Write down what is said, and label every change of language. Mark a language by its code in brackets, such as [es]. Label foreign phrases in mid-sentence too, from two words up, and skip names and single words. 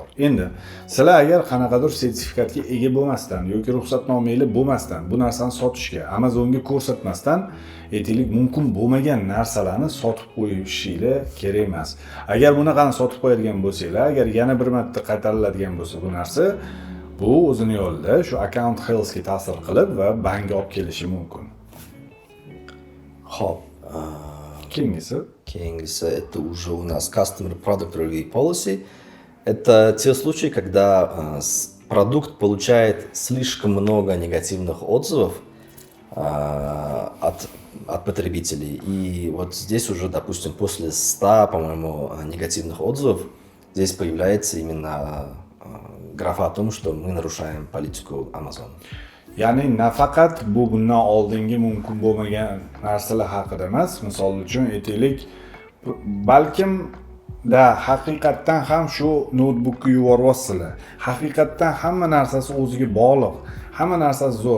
[uz] Endi sizlar agar qanaqadir sertifikatga ega bo'lmasdan yoki ruxsatnomangiz bo'lmasdan bu narsani sotishga, Amazonga ko'rsatmasdan aytaylik mumkin bo'lmagan narsalarni sotib qo'yishingiz kerak emas. Agar bunaqani sotib qo'yadigan bo'lsanglar, agar yana bir marta qaytariladigan bo'lsa bu narsa, bu o'zini yo'lida shu [en] account healthga [uz] ta'sir qilib va bankga olib kelishi mumkin. Xo'p. Keyingisi [ru] это уже у нас Customer Product Review Policy. Это те случаи, когда продукт получает слишком много негативных отзывов от потребителей. И вот здесь уже, допустим, после 100, по-моему, негативных отзывов, здесь появляется именно графа о том, что мы нарушаем политику Amazon. [uz] Ya'ni nafaqat bu bundan oldingi mumkin bo'lmagan narsalar haqida emas, misol uchun aytaylik, balkim haqiqatdan ham shu notebookni yuboryapsizlar. Haqiqatdan hamma narsasi o'ziga bog'liq, hamma narsasi zo'r.